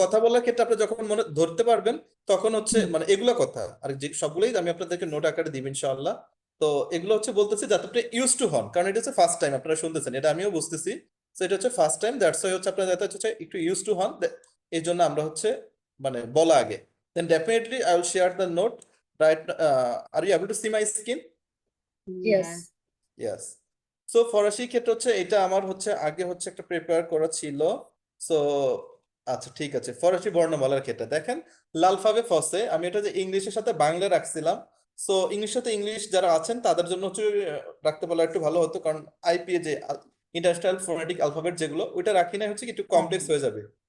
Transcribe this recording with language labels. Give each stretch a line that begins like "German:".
Bangla: কথা বলার ক্ষেত্রে আপনি যখন মনে ধরতে পারবেন, তখন হচ্ছে হুম। মানে এগুলো কথা আর যে সবগুলোই আমি আপনাদেরকে নোট আকারে দিব ইনশাআল্লাহ। তো এগুলো হচ্ছে বলতেছি যাতে আপনি ইউজ টু হন, কারণ এটা হচ্ছে ফার্স্ট টাইম আপনারা শুনতেছেন, এটা আমিও বুঝতেছি। তো এটা হচ্ছে ফার্স্ট টাইম, দ্যাটস ওয়াই হচ্ছে আপনারা যাতে হচ্ছে একটু ইউজ টু হন, এই জন্য আমরা হচ্ছে মানে বলা আগে।
English: Then definitely I will share the note. Right? Are you able to see my screen? Yes. yes Yes.
Bangla: So ফরাসি ক্ষেত্রে হচ্ছে এটা আমার হচ্ছে আগে হচ্ছে একটা প্রিপেয়ার করা ছিল। সো আচ্ছা ঠিক আছে, ফরাসি বর্ণমালার ক্ষেত্রে দেখেন লালফাবে ফসে আমি এটা যে ইংলিশের সাথে বাংলা রাখছিলাম। সো ইংলিশের সাথে ইংলিশ যারা আছেন তাদের জন্য হচ্ছে রাখতে পারলে একটু ভালো হতো, কারণ আইপিএ যে ইন্টারন্যাশনাল ফোনেটিক অ্যালফাবেট যেগুলো, ওইটা রাখি না হচ্ছে কি একটু কমপ্লেক্স হয়ে যাবে।